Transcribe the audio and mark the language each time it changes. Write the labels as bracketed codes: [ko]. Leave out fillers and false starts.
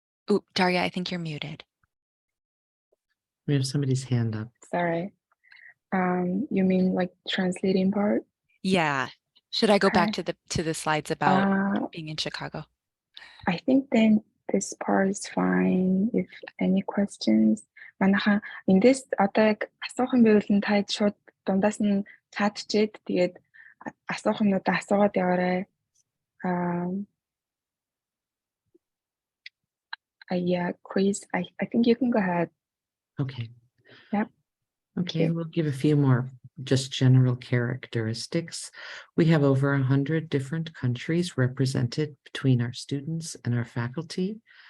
[en] Ooh, Daria, I think you're muted. We have somebody's hand up. Sorry. You mean like translating part? Yeah. Should I go back Okay. to the slides about being in Chicago? I think then this part is fine. If any questions, [mn] манайхан эндээс одоо яг асуух юм байвал та шууд дундаас нь цаатчээд тэгээд асуух юмнуудаа асуугаад яваарай. [en] Yeah, Chris, I think you can go ahead. Okay. Yep. Okay, we'll give a few more just general characteristics. We have over 100 different countries represented between our students and our faculty.